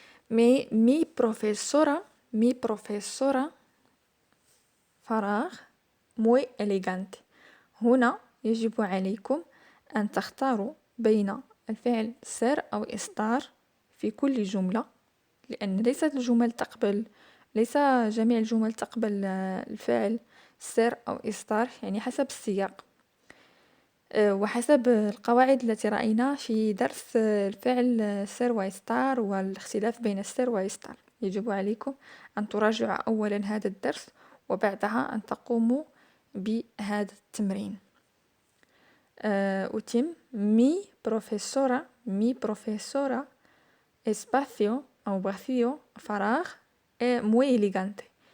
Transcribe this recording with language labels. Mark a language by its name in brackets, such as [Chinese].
[Spanish] mi profesora فراغ muy elegante. [Arabic] هنا يجب عليكم أن تختاروا بين الفعل ser أو estar في كل جملة، لأن ليس جميع الجمل تقبل الفعل ser أو estar، يعني حسب السياق وحسب القواعد التي رأينا في درس الفعل ser وestar والاختلاف بين ser وestar. يجب عليكم أن تراجعوا أولا هذا الدرس وبعدها أن تقوموا بهذا التمرين. [Spanish] أتم mi profesora espacio أو vacío فراغ muy elegante.